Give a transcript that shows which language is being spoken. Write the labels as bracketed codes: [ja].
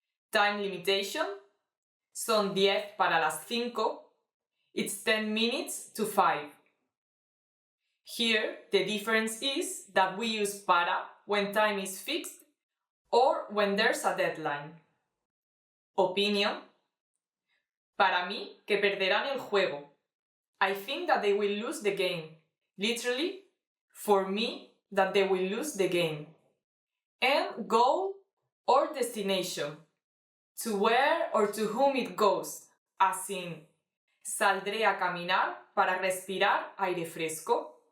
[en] Time limitation, [es] son 10 para las 5, [en] it's 10 minutes to 5. Here, the difference is that we use para when time is fixed or when there's a deadline. Opinion. [es] Para mí, que perderán el juego. [en] I think that they will lose the game. Literally, for me, that they will lose the game. And goal or destination. To where or to whom it goes. As in, [es] saldré a caminar para respirar aire fresco.